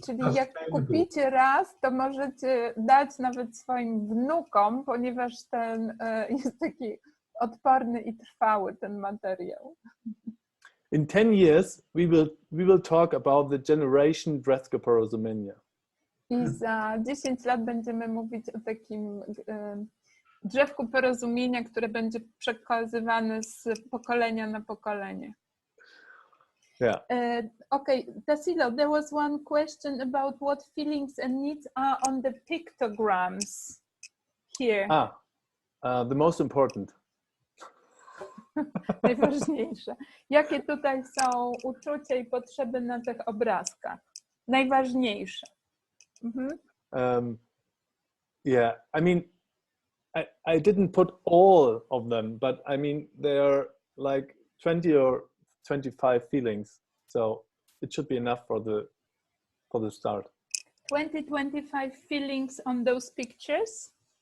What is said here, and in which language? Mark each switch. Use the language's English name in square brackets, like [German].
[Polish] Czyli jak kupicie raz, to możecie dać nawet swoim wnukom, ponieważ ten jest taki odporny i trwały, ten materiał. [English] In 10 years, we will talk about the generation Drzewko Porozumienia. [Polish] I za 10 lat będziemy mówić o takim drzewku porozumienia, które będzie przekazywane z pokolenia na pokolenie. [English] Yeah. Okay, Tassilo, there was one question about what feelings and needs are on the pictograms here. The most important. [Polish] Najważniejsze. Jakie tutaj są uczucia i potrzeby na tych obrazkach? Najważniejsze. [English] Yeah, I mean, I didn't put all of them, but I mean, there are like 20 or 25 feelings, so it should be enough for the start. 25 feelings on those pictures?